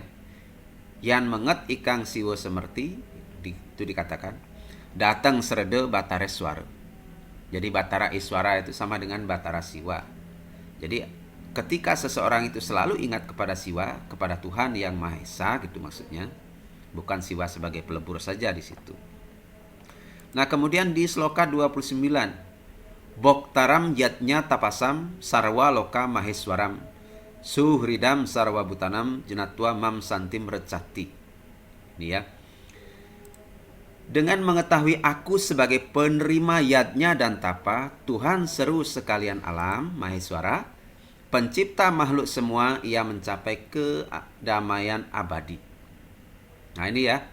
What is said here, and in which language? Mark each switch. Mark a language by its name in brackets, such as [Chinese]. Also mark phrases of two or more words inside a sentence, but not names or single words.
[Kawi] Yan menget ikang siwo semerti, [Indonesian] itu dikatakan datang serede Batara Iswara. Jadi Batara Iswara itu sama dengan Batara Siwa. Jadi ketika seseorang itu selalu ingat kepada Siwa, kepada Tuhan yang Maha Esa gitu maksudnya, bukan Siwa sebagai pelebur saja di situ. Nah, kemudian di sloka 29, [Sanskrit] Boktaram yatnya tapasam sarwa loka maheswaram suhridam sarwa butanam jenatwa mam santim recati. [Indonesian] Ini ya. Dengan mengetahui aku sebagai penerima yadnya dan tapa, Tuhan seru sekalian alam, Maheswara, pencipta makhluk semua, ia mencapai kedamaian abadi. Nah ini ya.